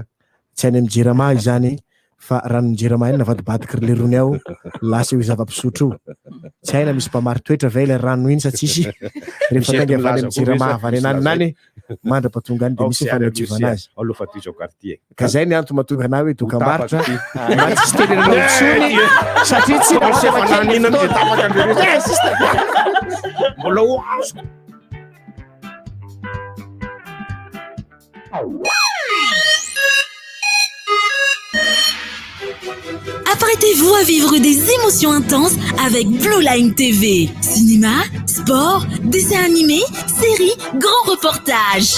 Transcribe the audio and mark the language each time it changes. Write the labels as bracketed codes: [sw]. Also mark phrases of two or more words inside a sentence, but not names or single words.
[mg] tsy any amin'ny Jirama izany fa ranon Jirama eny navadibadika le rony ao lasa io zava-pisotro io tsy haina misy mpamary toetra ve ilay rano iny sa tsisy rehefa tonga avy any amin'ny Jirama avy any ananiny mandra-patonga any dia misy fanadiovana azy aloha fatizao quartier ka zay ny antony mahatonga anao hoe dokam-barotra na tsisy teneranao intsony satria tsy mbola oazo [fr] Apprêtez-vous à vivre des émotions intenses avec Blue Line TV. Cinéma, sport, dessins animés, séries, grands reportages.